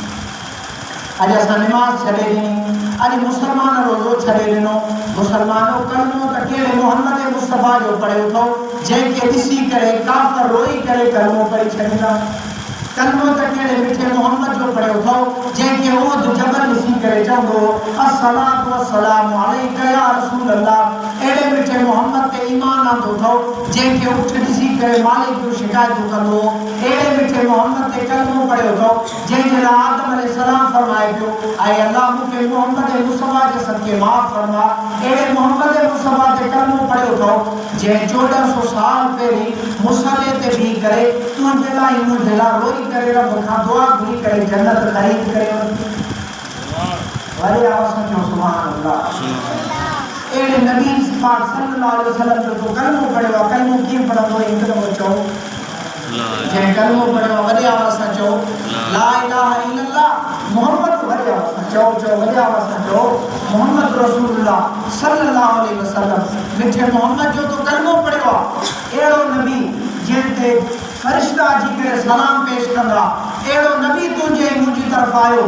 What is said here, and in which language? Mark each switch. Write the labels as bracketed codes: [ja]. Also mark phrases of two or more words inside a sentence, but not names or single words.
[sd] अॼु असां निमाज़ छॾे ॾिनी अॼु मुसलमान रोज़ो छॾे ॾिनो मुसलमानो कलमो त कहिड़े मोहम्मद मुस्तफ़ा जो पढ़ियो अथव जंहिंखे ॾिसी करे काफ़र रोई करे कलमो पढ़ी छॾींदा कलमो त कहिड़े मिठे मोहम्मद जो पढ़ियो अथव जंहिंखे उहद जबल ॾिसी करे चवंदो [ar] الصلاة والسلام عليك يا رسول الله [sd] अहिड़े मिठे मोहम्मद ते ईमान आंदो अथव जंहिंखे उठ ॾिसी करे मालिक जूं शिकायतूं कंदो अहिड़े मिठे मोहम्मद ते कलमो पढ़ियो अथव जंहिंजे लाइ आदम अलैहिस्सलाम फरमाए पियो ऐं अल्लाह मूंखे मोहम्मद मुस्तफ़ा जे सदके माफ़ फरमा अहिड़े मोहम्मद मुस्तफ़ा ते कलमो पढ़ियो अथव जंहिं 1400 साल पहिरीं मुसले ते बीह करे तुंहिंजे लाइ मुंहिंजे लाइ रोई करे रब खां दुआ घुरी करे जन्नत ख़रीद करे वरी आवाज़ में [ar] سبحان الله [sd] एड़े नबी पाक [ar] صلى الله عليه وسلم [sd] जो तो कलमो पढ़ियो कलमो कीअं पढ़ंदो हिकु दफ़ो चओ जंहिं कलमो पढ़ियो वॾे आवाज़ सां चओ [ar] لا إله إلا الله محمد [sd] वॾे आवाज़ सां चओ वॾे आवाज़ सां चओ [ar] محمد رسول الله صلى الله عليه وسلم [sd] मिठे मोहम्मद जो तो कलमो पढ़ियो अहिड़ो नबी जंहिं ते फरिश्ता अची करे सलाम पेश कंदा अहिड़ो नबी तुंहिंजे मुंहिंजी तरफ़ आयो